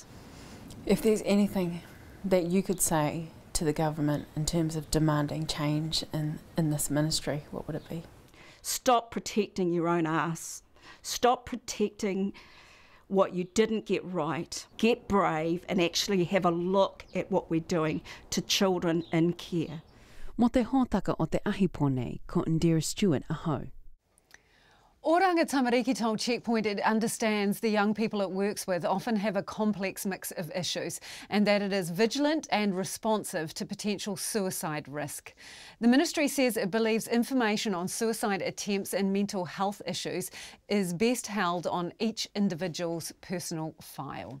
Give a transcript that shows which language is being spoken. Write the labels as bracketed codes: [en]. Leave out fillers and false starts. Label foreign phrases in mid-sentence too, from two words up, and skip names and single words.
[en] If there's anything that you could say to the government in terms of demanding change in this ministry, what would it be? Stop protecting your own ass. Stop protecting what you didn't get right, get brave and actually have a look at what we're doing to children in care. [mi] Mo te hōtaka o te ahipone ko Indira Stewart aho. [en] Oranga Tamariki told Checkpoint it understands the young people it works with often have a complex mix of issues and that it is vigilant and responsive to potential suicide risk. The ministry says it believes information on suicide attempts and mental health issues is best held on each individual's personal file.